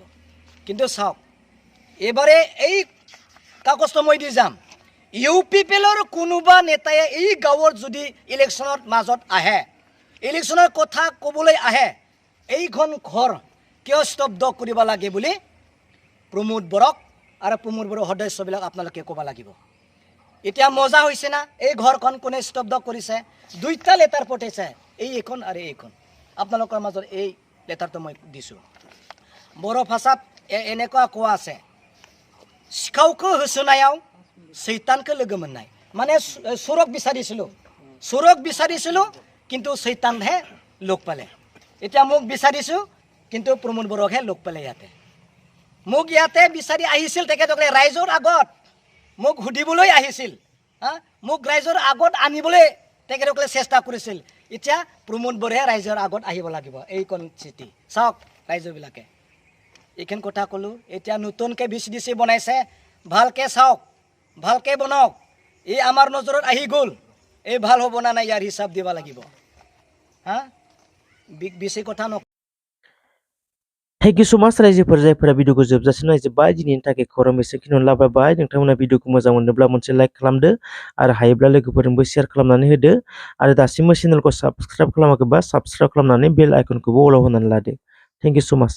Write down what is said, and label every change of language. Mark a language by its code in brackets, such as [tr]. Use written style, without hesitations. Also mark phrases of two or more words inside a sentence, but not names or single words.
[as] কিন্তু চাওক, এইবাৰে এই কাগজটো মই দি যাম, UPPLৰ কোনোবা নেতাই এই গাঁৱৰ যদি ইলেকশ্যনৰ মাজত আহে, ইলেকশ্যনৰ কথা ক'বলৈ আহে, এইখন ঘৰ কিয় স্তব্ধ কৰিব লাগে বুলি প্ৰমোদ বৰক আৰু প্ৰমোদ বড়োৰ সদস্যবিলাক আপোনালোকে ক'ব লাগিব। এতিয়া মজা হৈছে না, এই ঘৰখন কোনে স্তব্ধ কৰিছে? দুইটা লেটাৰ পঠাইছে, এইখন আৰু এইখন। আপোনালোকৰ মাজত এই লেটাৰটো মই দিছোঁ। বড়ো ভাষাত এনেকুৱা কোৱা আছে, [brx] सिखावखौ होसोनायाव सैतानखौ लोगो मोननाय। [as] মানে চোৰক বিচাৰিছিলোঁ কিন্তু सैतानহে লগ পালে। এতিয়া মোক বিচাৰিছোঁ কিন্তু প্ৰমোদ বড়োকহে লগ পালে। মোক ইয়াতে বিচাৰি আহিছিল তেখেতসকলে, ৰাইজৰ আগত মোক সুধিবলৈ আহিছিল, মোক ৰাইজৰ আগত আনিবলৈ তেখেতসকলে চেষ্টা কৰিছিল। এতিয়া প্ৰমোদ বড়োহে ৰাইজৰ আগত আহিব লাগিব। এইখন চিঠি চাওক ৰাইজবিলাকে, এইখন কথা ক'লোঁ। এতিয়া নতুনকৈ VCDC বনাইছে, ভালকৈ চাওক, ভালকৈ বনাওক। এই আমাৰ নজৰত আহি গ'ল, এই ভাল হ'ব না নাই ইয়াৰ হিচাপ দিব লাগিব। বেছি কথা নক। [en] thank you so much [brx] रायजोफोर जायफोरा भिडिअखौ जोबजासिम नायजोब्बाय। दिनैनि थाखाय खौरां एसेखिनियावनो लाबाय। नोंथांमोना भिडिअखौ मोजां मोनोब्ला मोनसे लाइक खालामदो आरो हायोब्ला लोगोफोरजोंबो शेयार खालामनानै होदो आरो दासिमबो चेनेलखौ साबस्क्राइब खालामाखैबा साबस्क्राइब खालामनानै बेल आइकनखौबो अलाव होनानै लादो। [en] thank you so much.